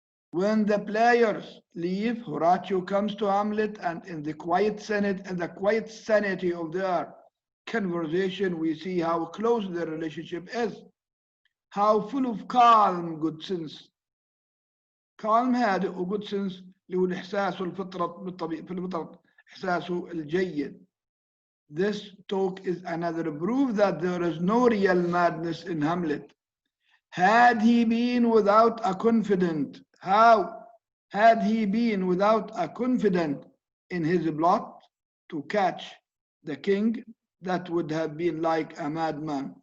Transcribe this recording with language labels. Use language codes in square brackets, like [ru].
[en] When the players leave, Horatio comes to Hamlet, and in the quiet sanity of their conversation, we see how close their relationship is, how full of calm, good sense. [ar] calm هادئ وجود sense اللي هو الإحساس والفطرة في الفطرة إحساسه الجيد. [en] This talk is another proof that there is no real madness in Hamlet. Had he been without a confident, had he been without a confident in his plot to catch the king, that would have been like a madman.